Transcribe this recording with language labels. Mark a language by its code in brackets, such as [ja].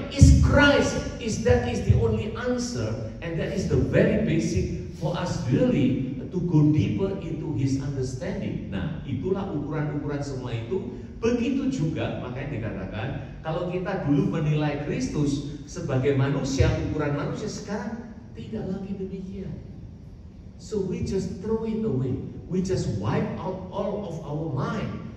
[en] Is Christ, that is the only answer, and that is the very basic for us really to go deeper into his understanding. [id] Nah, itulah ukuran-ukuran semua itu. Begitu juga makanya dikatakan, kalau kita dulu menilai Kristus sebagai manusia, ukuran manusia, sekarang tidak lagi demikian. [en] So we just throw it away. We just wipe out all of our mind.